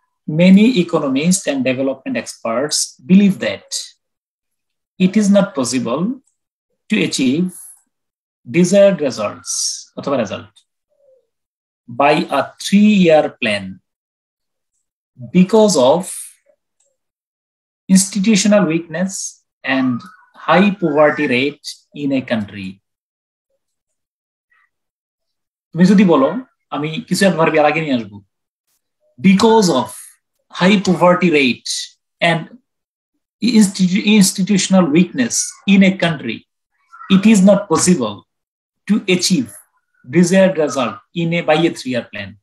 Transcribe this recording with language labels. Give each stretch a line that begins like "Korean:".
English: Many economists and development experts believe that it is not possible to achieve desired results
Bangla: অথবা
English: result by a 3-year plan because of institutional weakness and high poverty rate in a country.
Bangla: তুমি যদি বলো, আমি কিছু adverb এর আগে নিয়ে আসবো,
English: because of high poverty rate and institutional weakness in a country, it is not possible to achieve desired result by a 3-year plan.